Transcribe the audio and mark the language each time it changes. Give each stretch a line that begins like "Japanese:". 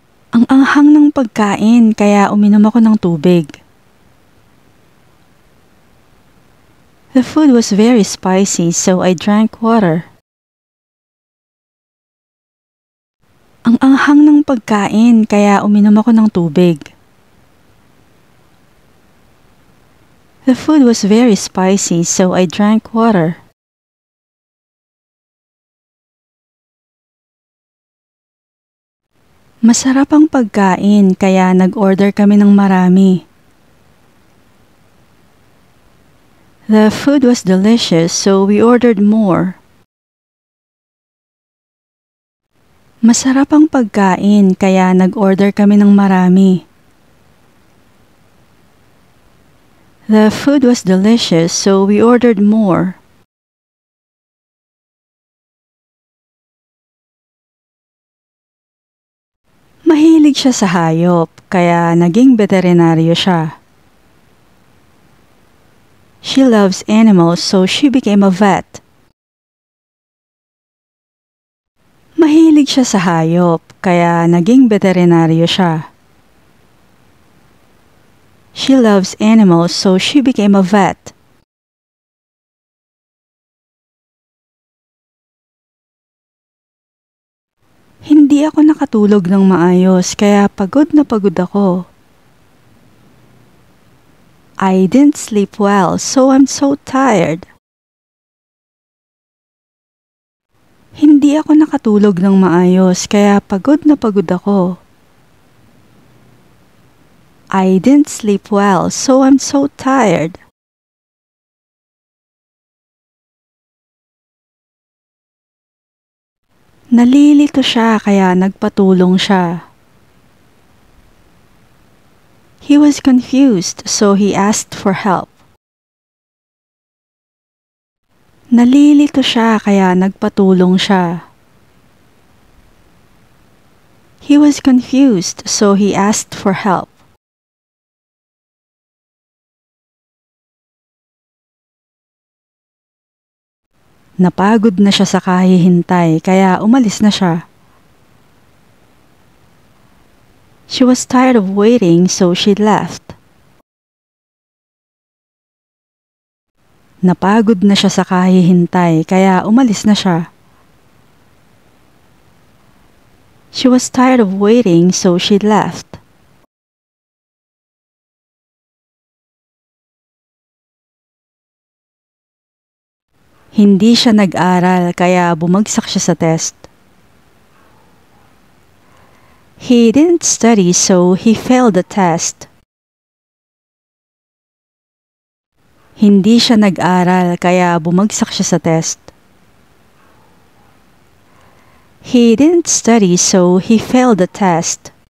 Filipino: Ang anghang ng pagkain kaya uminom ako ng tubig.
English: The food was very spicy so I drank water.
Filipino: Ang anghang ng pagkain kaya uminom ako ng tubig.
English: The food was very spicy so I drank water.
Filipino: Masarap ang pagkain kaya nag-order kami ng marami.
English: The food was delicious so we ordered more.
Filipino: Masarap ang pagkain kaya nag-order kami ng marami.
English: The food was delicious so we ordered more.
Filipino: Mahilig siya sa hayop, kaya naging veterinaryo siya.
English: She loves animals, so she became a vet.
Filipino: Mahilig siya sa hayop, kaya naging veterinaryo siya.
English: She loves animals, so she became a vet.
Filipino: Hindi ako nakatulog ng maayos kaya pagod na pagod ako.
English: I didn't sleep well so I'm so tired.
Filipino: Hindi ako nakatulog ng maayos kaya pagod na pagod ako.
English: I didn't sleep well so I'm so tired.
Filipino: Nalilito siya kaya nagpatulong siya.
English: He was confused so he asked for help.
Filipino: Nalilito siya kaya nagpatulong siya.
English: He was confused so he asked for help.
Filipino: Napagod na siya sa kahihintay kaya umalis na siya.
English: She was tired of waiting so she left.
Filipino: Napagod na siya sa kahihintay kaya umalis na siya.
English: She was tired of waiting so she left.
Filipino: Hindi siya nag-aral kaya bumagsak siya sa test.
English: He didn't study so he failed the test.
Filipino: Hindi siya nag-aral kaya bumagsak siya sa test.
English: He didn't study so he failed the test.